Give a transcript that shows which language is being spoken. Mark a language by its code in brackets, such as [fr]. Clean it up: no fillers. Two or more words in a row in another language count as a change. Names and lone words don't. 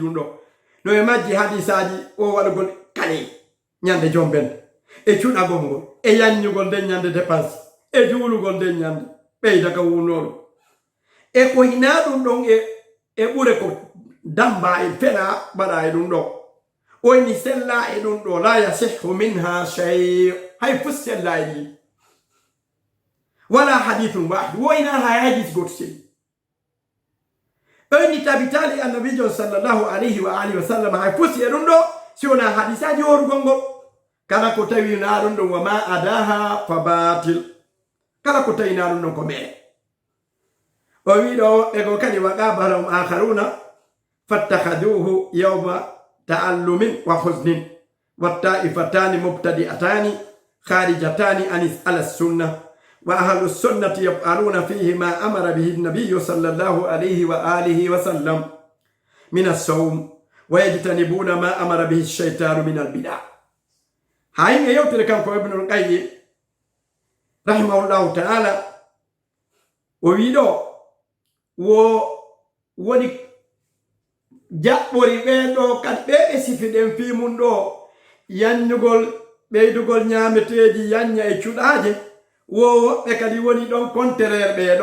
[ff] ɗum ɗo no e majji hadisaji o waɗugol kane ñande jombende e cuɗagol ngol e yanñugol nden ñande dépense e juulugol nden ñande ɓeyda ka wunoɗo e ko hina ɗum ɗon e ɓure ko damba e fena mbaɗa e ɗum ɗo oyni sella e ɗum ɗo [ar] لا يصح منها شيء [ff] hay fof sella e ɗi [ar] ولا حديث واحد [ff] woyna ha hadith goto seli oyni tabitali annabijo [ar] صلى الله عليه وعلى آله وسلم [ff] hay fof e ɗum ɗo si wona hadisaji horugol ngol kala ko tawi na ɗum ɗon [ar] وما عداه فباطل [ff] kala ko tawi na ɗum ɗon ko mere o wi ɗo ego kadi [ar] وقابلهم آخرون فاتخذوه يوم تألم وحزن والطائفتان مبتدعتان خارجتان على السنة وأهل السنة يفعلون فيه ما أمر به النبي صلى الله عليه وعلى آله وسلم من الصوم ويجتنبون ما أمر به الشيطان من البدعة [ff] hayne yewtere kanko ibnul qayyim [ar] رحمه الله تعالى [ff] o wi ɗo woni jaɓɓori ɓeɗo kadi ɓeɓe sifiɗen fi mum ɗo yanñugol ɓeydugol ñameteji yanña e cuɗaje woɓɓe kadi woni ɗon contraire ɓeɗo